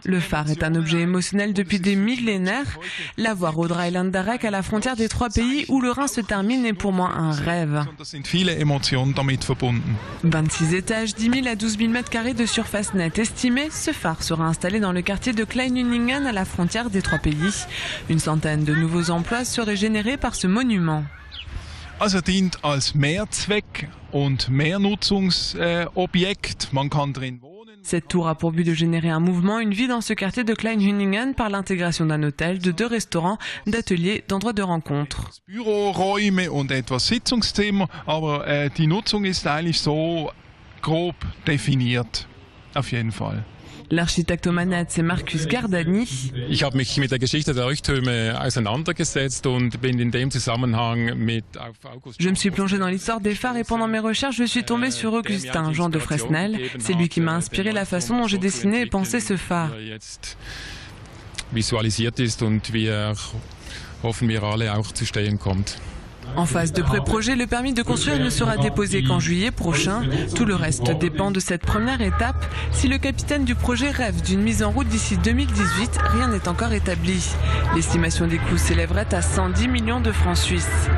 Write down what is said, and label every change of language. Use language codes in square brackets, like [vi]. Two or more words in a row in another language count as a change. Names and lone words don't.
[fr] Le phare est un objet émotionnel depuis des millénaires. La voir au Dreiländereck à la frontière des trois pays où le Rhin se termine est pour moi un rêve. 26 étages, 10 000 à 12 000 mètres carrés de surface nette estimée, ce phare sera installé dans le quartier de Kleinhüningen à la frontière des trois pays. Une centaine de nouveaux emplois seraient générés par ce monument. [de] Also dient als Mehrzweck und Mehrnutzungsobjekt. Man kann drin wohnen. [fr] Cette tour a pour but de générer un mouvement, une vie dans ce quartier de Kleinhüningen par l'intégration d'un hôtel, de 2 restaurants, d'ateliers, d'endroits de rencontre. [de] Büroräume und etwas Sitzungszimmer, aber die Nutzung ist eigentlich so grob definiert. Auf jeden Fall. [fr] L'architecte aux manettes, c'est Marcus Gardani. [de] Ich habe mich mit der Geschichte der Leuchttürme auseinandergesetzt und bin in dem Zusammenhang mit August. [fr] Je me suis plongé dans l'histoire des phares et pendant mes recherches, je suis tombé sur Augustin Jean de Fresnel. C'est lui qui m'a inspiré la façon dont j'ai dessiné et pensé ce phare. [de] Visualisiert ist und wie hoffen wir alle auch zu stehen kommt. [fr] En phase de pré-projet, le permis de construire ne sera déposé qu'en juillet prochain. Tout le reste dépend de cette première étape. Si le capitaine du projet rêve d'une mise en route d'ici 2018, rien n'est encore établi. L'estimation des coûts s'élèverait à 110 millions de francs suisses.